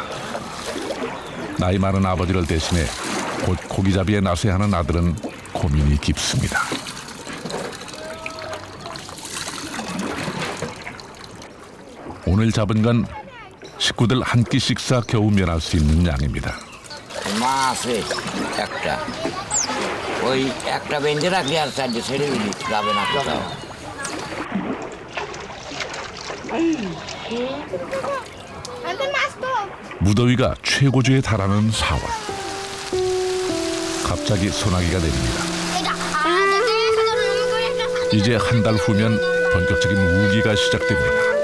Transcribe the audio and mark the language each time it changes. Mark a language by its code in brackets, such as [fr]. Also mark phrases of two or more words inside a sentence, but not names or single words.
[ko] 나이 많은 아버지를 대신해 곧 고기잡이에 나서야 하는 아들은 고민이 깊습니다. 오늘 잡은 건 식구들 한 끼씩 싸 겨우 면할 수 있는 양입니다. [bn] মাছে একটা ওই একটা বেঁধে রাখলে আর চারটে ছেড়ে দিলি যাবে না কোথাও। [ko] 무더위가 최고조에 달하는 4월. 갑자기 소나기가 내립니다. 이제 한 달 후면 본격적인 우기가 시작됩니다.